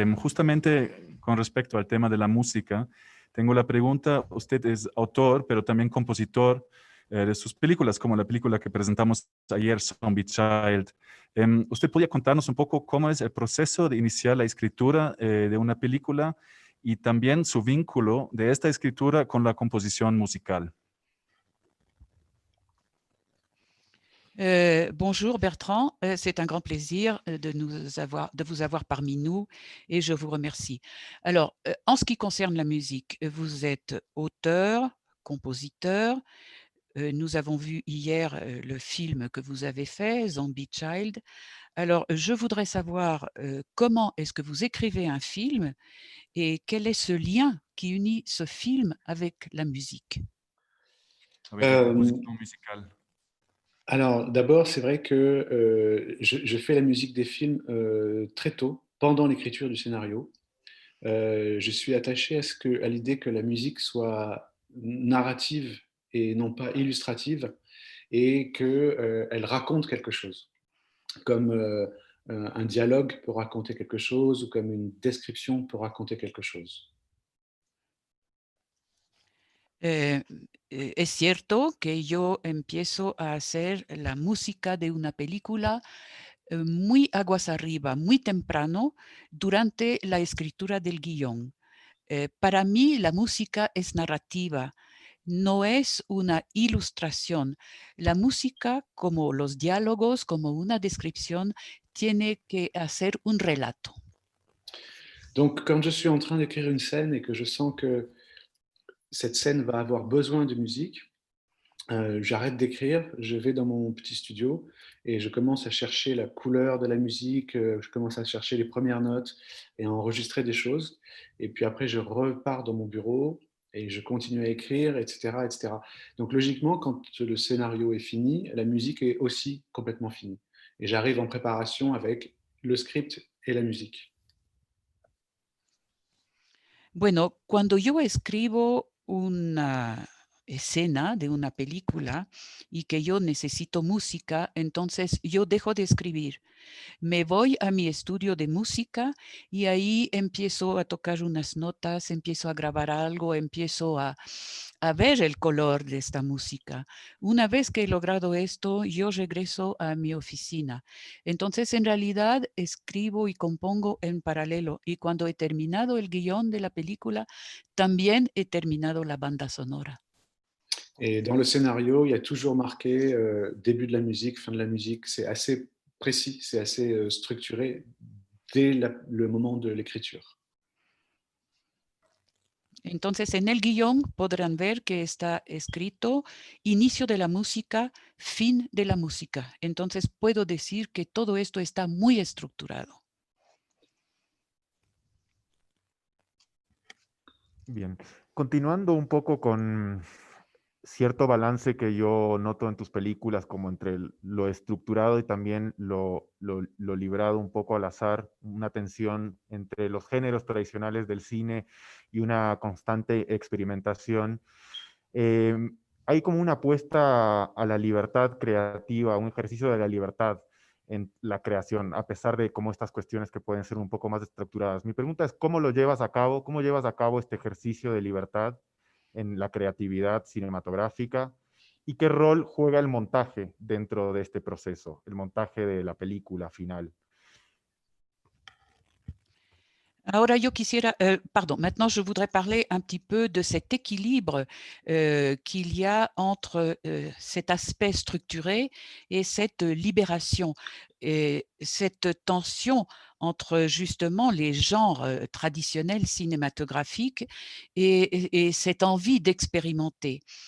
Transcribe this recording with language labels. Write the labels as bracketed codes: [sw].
[es] Justamente con respecto al tema de la música, tengo la pregunta, usted es autor, pero también compositor de sus películas, como la película que presentamos ayer, Zombie Child. ¿Usted podría contarnos un poco cómo es el proceso de iniciar la escritura de una película y también su vínculo de esta escritura con la composición musical? [fr] Bonjour Bertrand, c'est un grand plaisir de vous avoir parmi nous et je vous remercie. Alors, en ce qui concerne la musique, vous êtes auteur, compositeur. Nous avons vu hier le film que vous avez fait, Zombie Child. Alors, je voudrais savoir comment est-ce que vous écrivez un film et quel est ce lien qui unit ce film avec la musique? Avec la composition musicale. Alors, d'abord, c'est vrai que je fais la musique des films très tôt, pendant l'écriture du scénario. Je suis attaché à l'idée que la musique soit narrative et non pas illustrative, et qu'elle raconte quelque chose, comme un dialogue peut raconter quelque chose, ou comme une description peut raconter quelque chose. [es] Eh, es cierto que yo empiezo a hacer la música de una película muy aguas arriba, muy temprano, durante la escritura del guión. Para mí la música es narrativa, no es una ilustración. La música, como los diálogos, como una descripción, tiene que hacer un relato. [fr] Donc, quand je suis en train d'écrire une scène et que je sens que cette scène va avoir besoin de musique, j'arrête d'écrire, je vais dans mon petit studio et je commence à chercher la couleur de la musique, je commence à chercher les premières notes et à enregistrer des choses. Et puis après, je repars dans mon bureau et je continue à écrire, etc., etc. Donc logiquement, quand le scénario est fini, la musique est aussi complètement finie. Et j'arrive en préparation avec le script et la musique. [es] Bueno, cuando yo escribo una escena de una película y que yo necesito música, entonces yo dejo de escribir. Me voy a mi estudio de música y ahí empiezo a tocar unas notas, empiezo a grabar algo, empiezo a ver el color de esta música. Una vez que he logrado esto, yo regreso a mi oficina. Entonces, en realidad, escribo y compongo en paralelo. Y cuando he terminado el guión de la película, también he terminado la banda sonora. [fr] Et dans le scénario, il y a toujours marqué début de la musique, fin de la musique. C'est assez précis, c'est assez structuré dès le moment de l'écriture. [es] Entonces, en el guión podrán ver que está escrito inicio de la música, fin de la música. Entonces, puedo decir que todo esto está muy estructurado. Bien, continuando un poco con cierto balance que yo noto en tus películas, como entre lo estructurado y también lo librado un poco al azar, una tensión entre los géneros tradicionales del cine y una constante experimentación. Eh, hay como una apuesta a la libertad creativa, un ejercicio de la libertad en la creación, a pesar de como estas cuestiones que pueden ser un poco más estructuradas. Mi pregunta es, ¿cómo lo llevas a cabo? ¿Cómo llevas a cabo este ejercicio de libertad en la creatividad cinematográfica? ¿Y qué rol juega el montaje dentro de este proceso, el montaje de la película final? Ahora yo quisiera, [fr] pardon, maintenant je voudrais parler un petit peu de cet équilibre qu'il y a entre cet aspect structuré et cette libération, et cette tension entre justement les genres traditionnels cinématographiques et cette envie d'expérimenter.